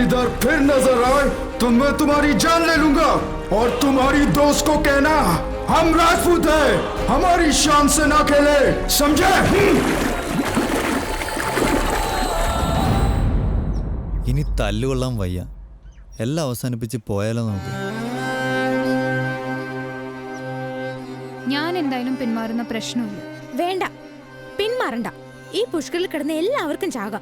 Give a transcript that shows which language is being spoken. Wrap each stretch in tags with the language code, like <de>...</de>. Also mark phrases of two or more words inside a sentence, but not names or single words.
<hi>फिर नजर आए तो मैं तुम्हारी जान ले लूंगा और तुम्हारी दोस्त को कहना हम राजपूत है, हमारी शान से ना खेले, समझे?</hi> <ml>ഇനി തല്ലുകൊള്ളാൻ വയ്യ, എല്ലാം അവസാനിപ്പിച്ച് പോയാലോ നമുക്ക്? ഞാൻ എന്തായാലും പിന്മാറുന്ന പ്രശ്നമില്ല. വേണ്ട, പിന്മാറണ്ട. ഈ പുഷ്കറിൽ കിടന്ന് എല്ലാവർക്കും ചാകാം.</ml>